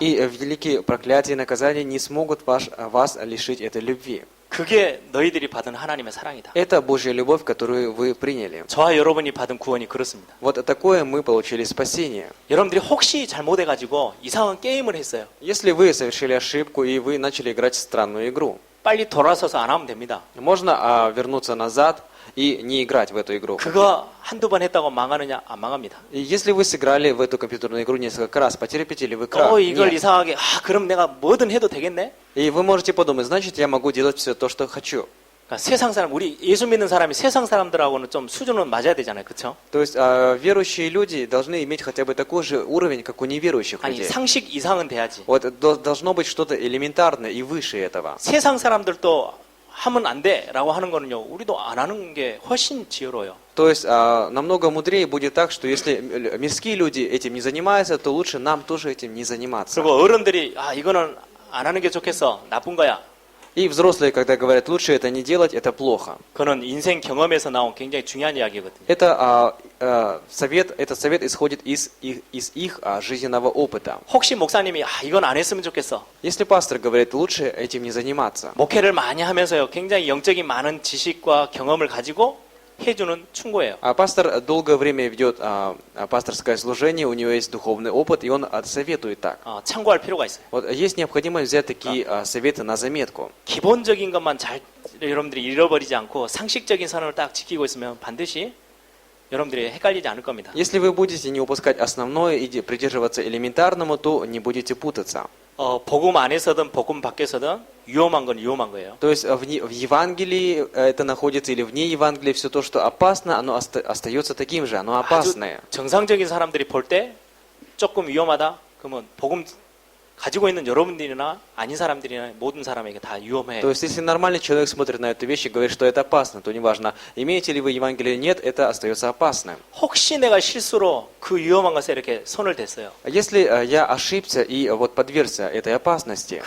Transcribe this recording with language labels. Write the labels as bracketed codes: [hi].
[ru] И великие проклятия и наказания не смогут вас лишить этой любви. [ko] 그게 너희들이 받은 하나님의 사랑이다. [ru] Это Божья любовь, которую вы приняли. [ko] 저와 여러분이 받은 구원이 그렇습니다. [ru] Вот такое мы получили спасение. [ko] 여러분들이 혹시 잘못해가지고 이상한 게임을 했어요. [ru] Если вы совершили ошибку и вы начали играть в странную игру, [ko] 빨리 돌아서서 안 하면 됩니다. [ru] можно вернуться назад и не играть в эту игру. [ko] 그거 한두 번 했다고 망하느냐? 안 망합니다. [ru] И если вы сыграли в эту компьютерную игру несколько раз, потерпите ли вы крах? [ko] 이걸 [ru] Нет. [ko] 이상하게 그럼 내가 뭐든 해도 되겠네? [ru] И вы можете подумать, значит, я могу делать все то, что хочу. [ko] 그러니까 세상 사람, 우리 예수 믿는 사람이 세상 사람들하고는 좀 수준은 맞아야 되잖아요. 그렇죠? [ru] То есть верующие люди должны иметь хотя бы такой же уровень, как у неверующих [ko] 아니 [ru] людей. [ko] 상식 이상은 돼야지. [ru] Вот должно быть что-то элементарное и выше этого. [ko] 세상 사람들도 하면 안 돼라고 하는 거는요. 우리도 안 하는 게 훨씬 지혜로워요. [ru] То есть намного мудрее будет так, что если мирские люди этим не занимаются, то лучше нам тоже этим не заниматься. [ko] 그리고 어른들이 이거는 안 하는 게 좋겠어. 나쁜 거야. [ru] И взрослые, когда говорят, лучше это не делать, это плохо. [ko] 그거는 인생 경험에서 나온 굉장히 중요한 이야기거든요. [ru] Этот совет исходит из их жизненного опыта. [ko] 혹시 목사님이 이건 안 했으면 좋겠어. [ru] Если пастор говорит, лучше этим не заниматься, [ko] 목회를 많이 하면서요. 굉장히 영적인 많은 지식과 경험을 가지고 해주는 충고예요. [ru] а пастор долгое время ведет пасторское служение, у него есть духовный опыт, и он советует так. [ko] 참고할 필요가 있어요. [ru] Вот есть необходимость взять такие советы на заметку. [ko] 기본적인 것만 잘 여러분들이 잃어버리지 않고 상식적인 선을 딱 지키고 있으면 반드시 여러분들이 헷갈리지 않을 겁니다. [ru] Если вы будете не упускать основное и придерживаться элементарному, то не будете путаться. [ko] 복음 안에서든 복음 밖에서든 위험한 건 위험한 거예요. [ru] То есть в Евангелии это находится или вне Евангелия, все то, что опасно, оно остается таким же, оно [ko] 아주 [ru] опасное. [ko] 정상적인 사람들이 볼 때 조금 위험하다. 그러면 복음 가지고 있는 여러분들이나 아닌 사람들이나 모든 사람에게 다 위험해요. [ru] То есть если нормальный человек смотрит на эту вещь и говорит, что это опасно, то неважно, имеете ли вы Евангелие или нет, это остается опасным. [ko] 혹시 내가 실수로 그 위험한 것에 이렇게 손을 댔어요. [ru] Если я ошибся и вот подвергся этой опасности,